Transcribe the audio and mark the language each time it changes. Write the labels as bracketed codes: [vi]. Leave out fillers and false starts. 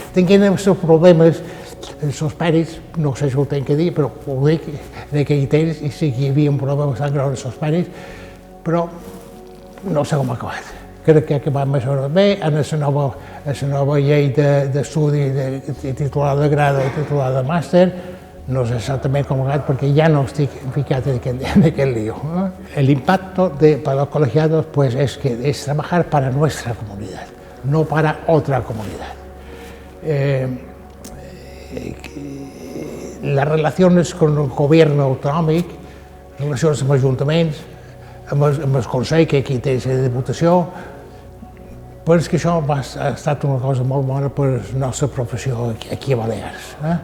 [ca] Tenien els seus problemes, els seus pèrits, no sé si ho tenc que dir, però ho dic, en aquell temps, i sí que hi havia un problema bastant greu amb els seus pèrits, però no sé com ha acabat. Crec que ha acabat més o menys bé, en la nova llei d'estudi titular de grado i titular de màster, no sé exactament com ha acabat perquè ja no estic ficat en [es] aquel lío. El impacto para los colegiados es que es trabajar para nuestra comunidad, no para otra comunidad. [ca] Les relacions amb el govern autonòmic, relacions amb ajuntaments, amb el Consell, que aquí té la Diputació, penso que això ha estat una cosa molt bona per la nostra professió aquí a Balears.